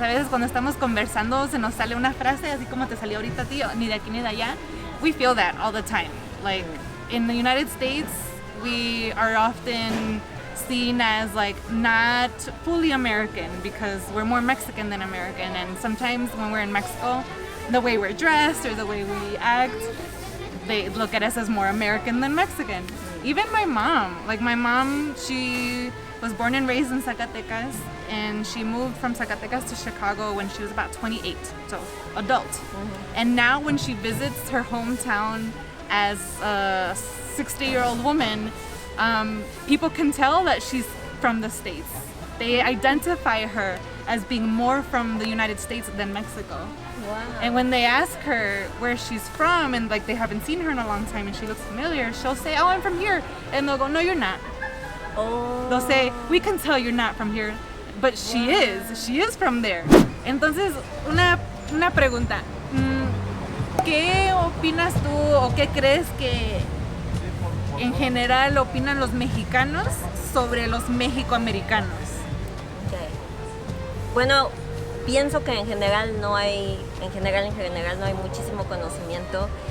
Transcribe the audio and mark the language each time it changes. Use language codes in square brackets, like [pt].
[es] A veces cuando estamos conversando se nos sale una frase así como te salió ahorita, tío, ni de aquí ni de allá. [en] We feel that all the time. Like in the United States, we are often seen as like not fully American because we're more Mexican than American. And sometimes when we're in Mexico, the way we're dressed or the way we act, they look at us as more American than Mexican. Even my mom, she was born and raised in Zacatecas, and she moved from Zacatecas to Chicago when she was about 28, so adult. And now when she visits her hometown as a 60-year-old woman, people can tell that she's from the States. They identify her as being more from the United States than Mexico. wow. And when they ask her where she's from and like they haven't seen her in a long time and she looks familiar, she'll say, oh, I'm from here. And they'll go, no, you're not. Oh. They'll say, we can tell you're not from here, but she is from there. [es] Entonces, una pregunta. ¿Qué opinas tú o qué crees que en general opinan los mexicanos sobre los mexicoamericanos? [en] Okay. [es] Bueno, pienso que en general no hay muchísimo conocimiento.